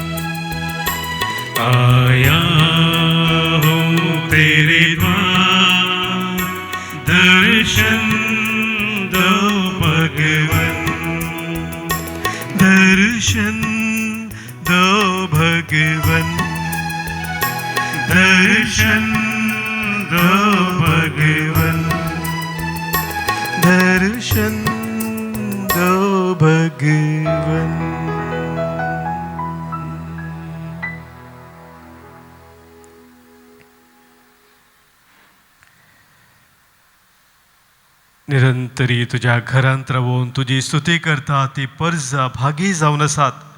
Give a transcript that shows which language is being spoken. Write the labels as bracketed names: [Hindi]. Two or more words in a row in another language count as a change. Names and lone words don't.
[Hindi] आया हूँ तेरे द्वार दर्शन दो भगवन. दर्शन दो भगवन. दर्शन दो भगवन. दर्शन दो भगवन. [Konkani] निरंतरी तुझ्या घरांत रावून तुझी स्तुती करता ती परजा भागी जावन आसात.